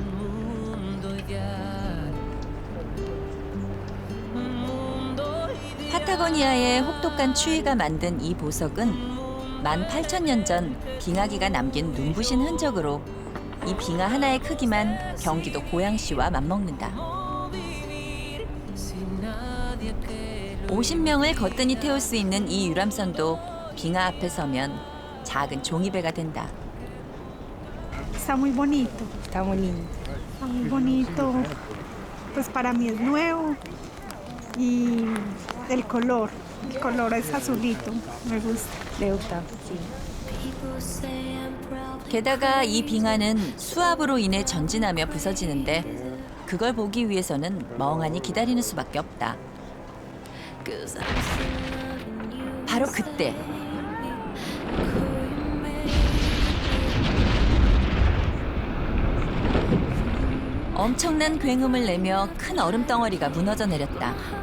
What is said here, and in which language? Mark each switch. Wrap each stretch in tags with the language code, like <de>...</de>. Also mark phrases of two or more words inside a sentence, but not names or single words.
<ko>파타고니아의 혹독한 추위가 만든 이 보석은 18,000년 전 빙하기가 남긴 눈부신 흔적으로 이 빙하 하나의 크기만 경기도 고양시와 맞먹는다. 50명을 거뜬히 태울 수 있는 이 유람선도 빙하 앞에 서면 작은 종이배가 된다.</ko> <es>Está muy bonito. Está muy lindo. Está muy bonito. Pues para mí es nuevo. Y el color es azulito. Me gusta. Me gusta. Sí.</es> <ko>게다가 이 빙하는 수압으로 인해 전진하며 부서지는데 그걸 보기 위해서는 멍하니 기다리는 수밖에 없다. 바로 그때 엄청난 굉음을 내며 큰 얼음 덩어리가 무너져 내렸다.</ko>